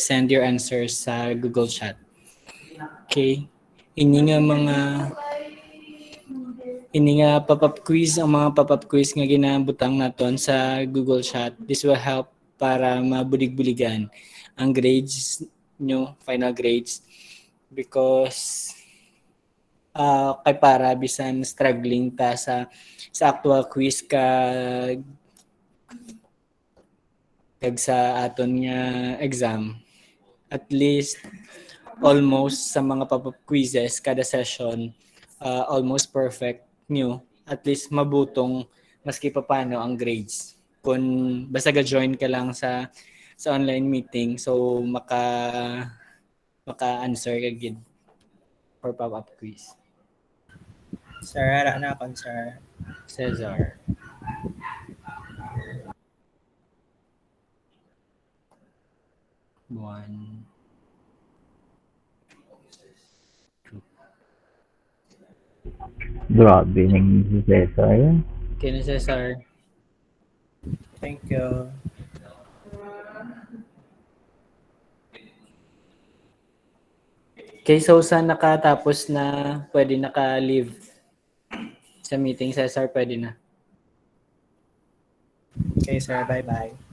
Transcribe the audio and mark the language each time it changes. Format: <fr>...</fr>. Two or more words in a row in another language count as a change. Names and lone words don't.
<en>Send your answers sa Google Chat. Okay.</en> <hil>Ini nga pop-up quiz, ang mga pop-up quiz nga ginabutang naton sa Google Chat.</hil> <en>This will help</en> <hil>para mabulig-buligan ang grades nyo,</hil> <en>final grades.</en> <hil>Because kay para bisan struggling ta sa</hil> <en>actual quiz</en> <hil>kag sa aton nga exam,</hil> <en>at least almost</en> <hil>sa mga</hil> <en>pop-up quizzes</en> <hil>kada session,</hil> <en>almost perfect</en> <hil>nyo,</hil> <en>at least</en> <hil>mabutong maski pa paano ang grades kung basta ga-join ka lang sa</hil> <en>online meeting,</en> <hil>so maka-answer ka gid</hil> <en>for pop-up quiz.</en> <hil>Sir, hara na akong sir.</hil> <en>Cesar. One.</en> <hil>Grabe nang si Cesar. Okay na, Cesar.</hil> <en>Thank you.</en> <hil>Okay, so sa nakatapos na pwede naka-leave sa meeting, Cesar, pwede na.</hil> <en>Okay, sir. Bye-bye.</en>